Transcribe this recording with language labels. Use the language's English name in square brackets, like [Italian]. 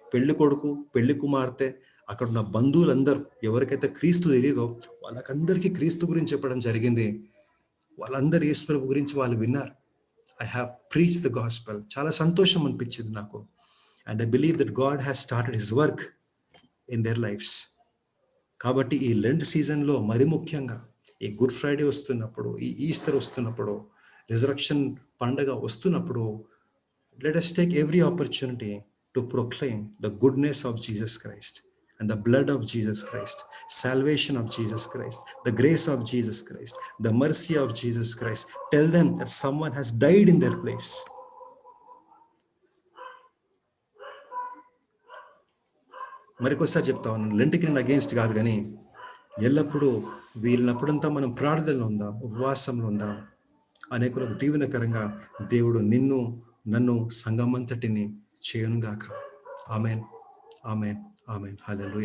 [Telugu] పెళ్లి కొడుకు, పెళ్లి కుమార్తె, అక్కడ ఉన్న బంధువులందరూ ఎవరికైతే క్రీస్తు తెలియదో వాళ్ళకందరికీ క్రీస్తు గురించి చెప్పడం జరిగింది. వాళ్ళందరూ యేసు ప్రభు గురించి వాళ్ళు విన్నారు. [English] I have preach the gospel. [Telugu] చాలా సంతోషం అనిపించింది నాకు. [English] And I believe that God has started his work in their lifes. [Telugu] కాబట్టి ఈ లెంట్ సీజన్లో మరి ముఖ్యంగా ఈ గుడ్ ఫ్రైడే వస్తున్నప్పుడు, ఈ ఈస్టర్ వస్తున్నప్పుడు, రిజరక్షన్ పండగ వస్తున్నప్పుడు, [English] Let us take every opportunity to proclaim the goodness of Jesus Christ and the blood of Jesus Christ, salvation of Jesus Christ, the grace of Jesus Christ, the mercy of Jesus Christ. Tell them that someone has died in their place. [Telugu] మరికొకసారి చెప్తా ఉన్నాను, లెంట్కి నేను against కాదు, కానీ ఎల్లప్పుడూ వీళ్ళనప్పుడంతా మనం ప్రార్థనలో ఉందాం, ఉపవాసంలో ఉందాం. అనేకులకు దీవెనకరంగా దేవుడు నిన్ను, నన్ను, సంఘమంతటిని చేయునుగాక. Amen, amen, amen. హల్లెలూయా.